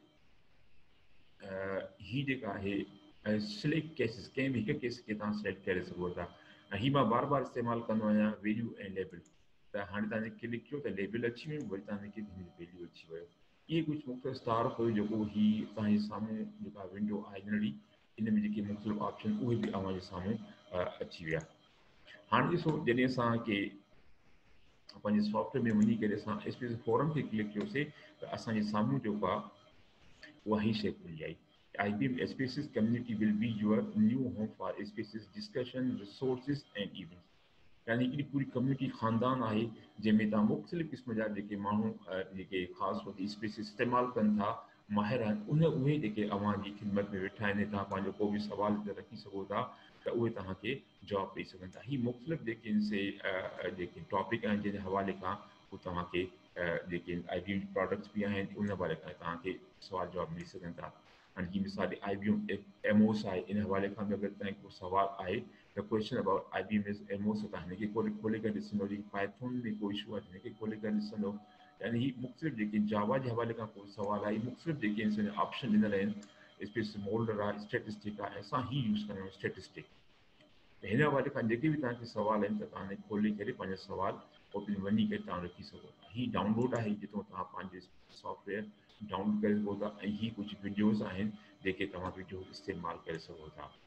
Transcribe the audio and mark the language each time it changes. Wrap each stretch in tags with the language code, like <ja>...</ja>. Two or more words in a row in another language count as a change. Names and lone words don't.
<sd>हीअ जेका आहे</sd> <en>select cases</en> <sd>कंहिं बि हिकु केस खे तव्हां सिलेक्ट करे सघो था ऐं हीअ मां बार बार इस्तेमालु कंदो आहियां वैल्यू ऐं लेबल त हाणे तव्हांजे क्लिक कयो त लेबल अची वियो वरी तव्हांजे वैल्यू अची वियो इहे कुझु मुख़्तलिफ़ स्टार हुयो जेको हीअ तव्हांजे साम्हूं जेका विंडो आहे नंढड़ी इन में जेके मुख़्तलिफ़ ऑप्शन उहे बि अव्हांजे साम्हूं अची विया हाणे ॾिसो जॾहिं असांखे पंहिंजे सॉफ्टवेयर में वञी करे असां</sd> <en>Spaces forum</en> <sd>खे क्लिक कयोसीं त असांजे साम्हूं जेको आहे उहा ही शइ खुली आई</sd> <en>IBM Spaces community will be your new home for Spaces discussion, resources and events.</en> <sd>यानी हिकिड़ी पूरी कम्यूनिटी ख़ानदान आहे जंहिंमें तव्हां मुख़्तलिफ़ क़िस्म जा जेके माण्हू जेके ख़ासि तौर ते स्पेस इस्तेमालु कनि था माहिर आहिनि उहे जेके अव्हांजी ख़िदमत में वेठा आहिनि तव्हां पंहिंजो को बि सुवाल रखी सघो था त उहे तव्हांखे जवाबु ॾेई सघनि था हीअ मुख़्तलिफ़ जेके से जेके टॉपिक आहिनि जंहिंजे हवाले खां उहे तव्हांखे जेके</sd> <en>IBM products</en> <sd>बि आहिनि उन हवाले खां तव्हांखे सुवाल जवाबु मिली सघनि था हाणे हीअ मिसाल IBM एमओस आहे इन हवाले खां बि अगरि तव्हांखे को सुवाल आहे</sd> <en>the question about IBM is</en> <sd>एमओस त हिनखे खोले करे ॾिसंदो वरी पाइथन में को इशू आहे हिनखे खोले करे ॾिसंदो यानी हीअ मुख़्तलिफ़ जेके जावा जे हवाले खां को सुवाल आहे मुख़्तलिफ़ जेके ऑप्शन ॾिनल आहिनि स्पेस मोल्डर आहे स्टेटिस्टिक आहे असां ही यूज़ कंदा आहियूं स्टेटिस्टिक हिन हवाले खां जेके बि तव्हांखे सुवाल आहिनि त तव्हां खोले करे पंहिंजा सुवाल पोइ वञी करे तव्हां रखी सघो था हीअ डाउनलोड आहे जितां तव्हां पंहिंजे सॉफ्टवेयर डाउनलोड करे सघो था ऐं हीअ कुझु वीडियोज़ आहिनि जेके तव्हां वीडियो इस्तेमालु करे सघो था</sd>